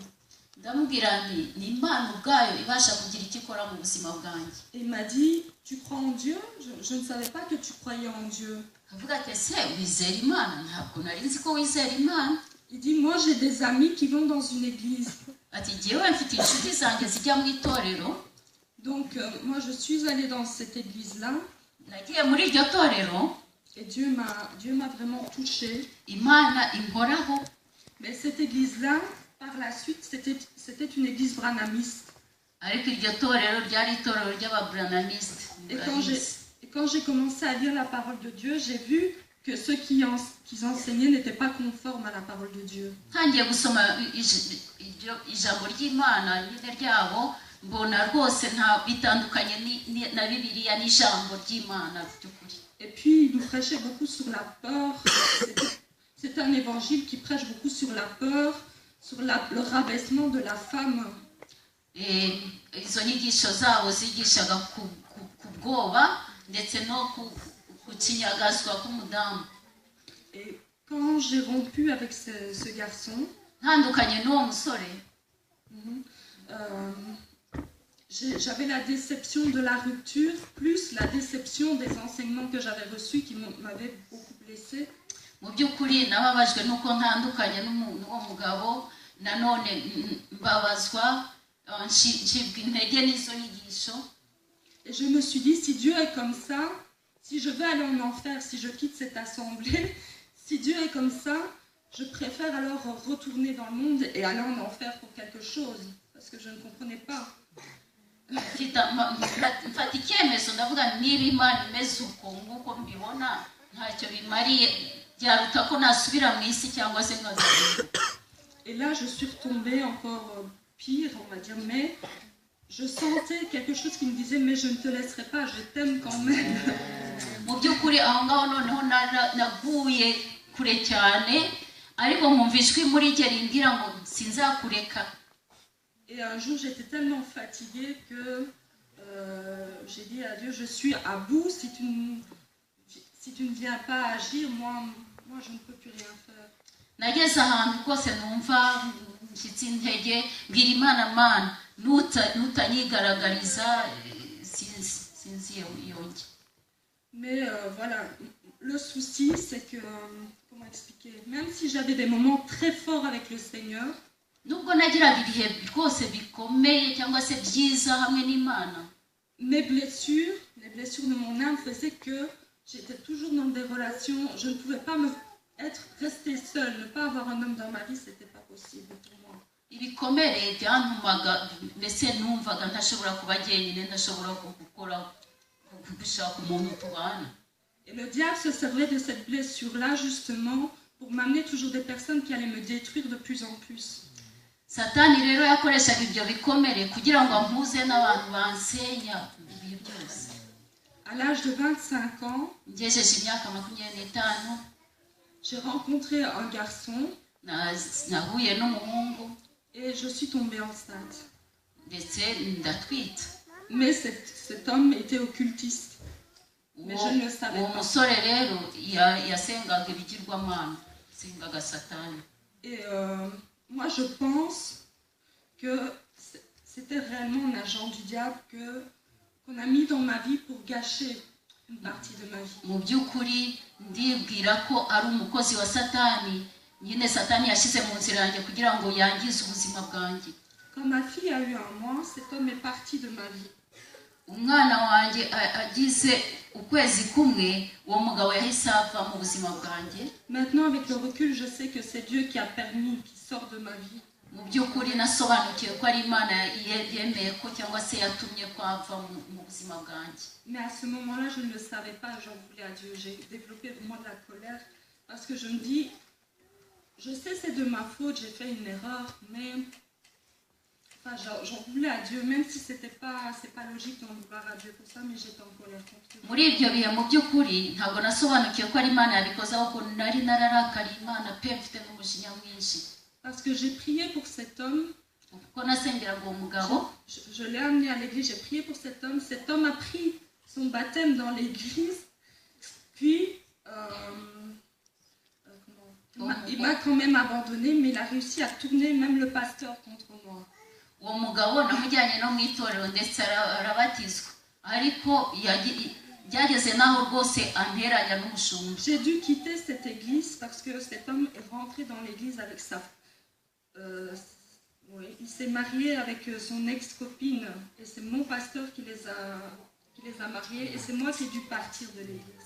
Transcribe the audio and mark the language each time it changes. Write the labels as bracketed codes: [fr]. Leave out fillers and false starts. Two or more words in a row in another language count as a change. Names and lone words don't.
[rw] ndamubwira nti ni Imana ubwayo ibasha kugira icyo ikora mu buzima bwanjye. [fr] Et il m'a dit, tu crois en Dieu? Je ne savais pas que tu croyais en Dieu. [rw] avuga ati ese wizera Imana? ntabwo nari nzi ko wizera Imana. [fr] Il dit, moi j'ai des amis qui vont dans une église. [rw] ati jyewe mfite inshuti zanjye zijya mu itorero. [fr] Donc moi je suis allée dans cette église-là. [rw] nagiye muri iryo torero. [fr] Et Dieu m'a vraiment touchée. [rw] Imana inkoraho. [fr] Mais cette église-là, par la suite, c'était une église branamiste. [rw] ariko iryo torero ryari itorero ry'ababranamiste. [fr] Et quand j'ai commencé à lire la parole de Dieu, j'ai vu que ceux qui enseignaient n'étaient pas conformes à la parole de Dieu. [rw] ntangiye gusoma ijambo ry'Imana nyine ryabo mbona rwose nta bitandukanye na Bibiliya n'ijambo ry'Imana by'ukuri. [fr] Et puis il nous prêchait beaucoup sur la peur. C'est un évangile qui prêche beaucoup sur la peur, sur le rabaissement de la femme. [rw] izo nyigisho zabo zigishaga ku bwoba ndetse no ku kinyagazwa k'umudamu. [fr] Et quand j'ai rompu avec ce garçon, [rw] ntandukanye n'uwo musore, [fr] j'avais la déception de la rupture, plus la déception des enseignements que j'avais reçus qui m'avaient beaucoup blessée. [rw] mu by'ukuri nababajwe n'uko ntandukanye n'uwo mugabo, nanone mbabazwa ncibwa intege n'izo nyigisho. [fr] Et je me suis dit, si Dieu est comme ça, si je vais aller en enfer, si je quitte cette assemblée, si Dieu est comme ça, je préfère alors retourner dans le monde et aller en enfer pour quelque chose, parce que je ne comprenais pas. [rw] mfata icyemezo ndavuga niba Imana imeze uko nk'uko mbibona ntacyo bimariye, byaruta ko nasubira mu isi cyangwa se nkazagenda. [fr] Et là je suis retombée encore pire, on va dire, mais je sentais quelque chose qui me disait, mais je ne te laisserai pas, je t'aime quand même. [rw] mu by'ukuri aho ngaho noneho naguye kure cyane, ariko nkumva ijwi muri jye rimbwira ngo sinzakureka. [fr] Et un jour j'étais tellement fatiguée que j'ai dit à Dieu, je suis à bout, si tu ne viens pas agir, moi je ne peux plus rien faire. [rw] nageze ahantu rwose numva nshyitsi intege, mbwira Imana, Mana nutanyigaragariza sinzi yonge. [fr] Mais voilà, le souci c'est que, comment expliquer, même si j'avais des moments très forts avec le Seigneur, [rw] nubwo nagiraga ibihe rwose bikomeye cyangwa se byiza hamwe n'Imana, [fr] les blessures de mon âme faisaient que j'étais toujours dans des relations, je ne pouvais pas rester seule, ne pas avoir un homme dans ma vie, c'était pas possible pour moi. [rw] ibikomere byantumaga mbese numvaga ntashobora kuba jyenyine, ntashobora gushaka umuntu tubana. [fr] Et le diable se servait de cette blessure-là justement pour m'amener toujours des personnes qui allaient me détruire de plus en plus. [rw] Satani rero yakoreshaga ibyo bikomere kugira ngo ampuze n'abantu bansenya ibihe byose. [fr] À l'âge de 25 ans, [rw] ngejeje imyaka 25, [fr] j'ai rencontré un garçon [rw] nahuye n'umuhungu [fr] et je suis tombée enceinte. [rw] ndetse ndatwite. [fr] Mais cet homme était occultiste. Mais je ne le savais [rw] uwo [fr] pas. [rw] musore rero yasengaga ibigirwamana, yasengaga Satani. [fr] Et moi je pense que c'était réellement un agent du diable qu'on a mis dans ma vie pour gâcher une partie de ma vie. [rw] mu by'ukuri ndibwira ko ari umukozi wa Satani, nyine Satani yashyize mu nzira yanjye kugira ngo yangize ubuzima bwanjye. [fr] Quand ma fille a eu 1 mois, cet homme est parti de ma vie. [rw] umwana wanjye agize ukwezi kumwe uwo mugabo yahise ava mu buzima bwanjye. [fr] Maintenant, avec le recul, je sais que c'est Dieu qui a permis qu'il sorte de ma vie. [rw] Mu by'ukuri nasobanukiwe ko ari Imana yemeye ko cyangwa se yatumye ko ava mu buzima bwanjye. [fr] Mais à ce moment-là, je ne le savais pas, j'en voulais à Dieu. J'ai développé vraiment de la colère parce que je me dis, je sais c'est de ma faute, j'ai fait une erreur, mais enfin, j'en voulais à Dieu, même si c'est pas logique d'en vouloir à Dieu pour ça, mais j'étais en colère contre Dieu. [rw] Muri ibyo bihe mu by'ukuri ntabwo nasobanukiwe ko ari Imana yabikoze, ahubwo nari nararakariye Imana pe mfite n'umujinya mwinshi. [fr] Parce que j'ai prié pour cet homme. [rw] Kuko nasengeraga uwo mugabo. [fr] Je l'ai amené à l'église, j'ai prié pour cet homme. Cet homme a pris son baptême dans l'église, puis il m'a quand même abandonné, mais il a réussi à tourner même le pasteur contre moi. [rw] Uwo mugabo namujyanye no mu itorero ndetse arabatizwa, ariko byageze naho rwose anteranya n'umushumba. [fr] J'ai dû quitter cette église parce que cet homme est rentré dans l'église avec oui, il s'est marié avec son ex-copine et c'est mon pasteur qui les a mariés et c'est moi qui ai dû partir de l'église.